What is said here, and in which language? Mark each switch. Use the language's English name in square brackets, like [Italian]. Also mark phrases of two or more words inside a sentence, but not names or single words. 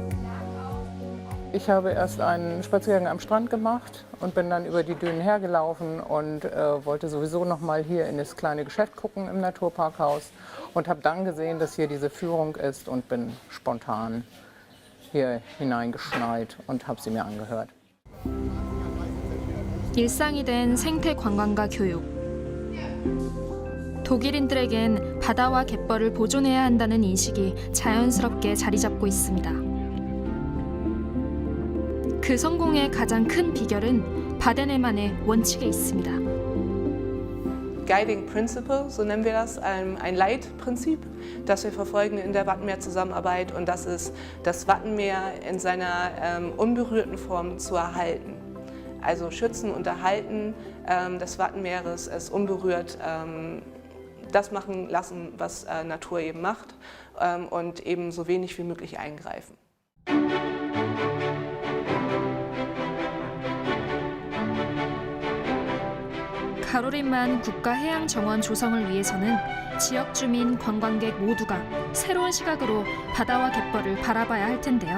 [German] Ich habe erst einen Spaziergang am Strand gemacht und bin dann über die Dünen hergelaufen und wollte sowieso noch mal hier in das kleine Geschäft gucken im Naturparkhaus und habe dann gesehen, dass hier diese Führung ist und bin spontan hier hineingeschneit und habe sie mir angehört. [Korean] 일상이 된 생태 관광과 교육. 독일인들에겐 바다와 갯벌을 보존해야 한다는 인식이 자연스럽게 자리 잡고 있습니다. 그 성공의 가장 큰 비결은 바덴해만의 원칙에 있습니다. [English] Guiding Principle, [German] so nennen wir das, ein Leitprinzip, das wir verfolgen in der Wattenmeer-Zusammenarbeit, und das ist, das Wattenmeer in seiner unberührten Form zu erhalten. Also schützen und erhalten des Wattenmeeres, es unberührt das machen lassen, was Natur eben macht, und eben so wenig wie möglich eingreifen. [Korean] 가로린만 국가해양정원 조성을 위해서는 지역 주민, 관광객 모두가 새로운 시각으로 바다와 갯벌을 바라봐야 할 텐데요.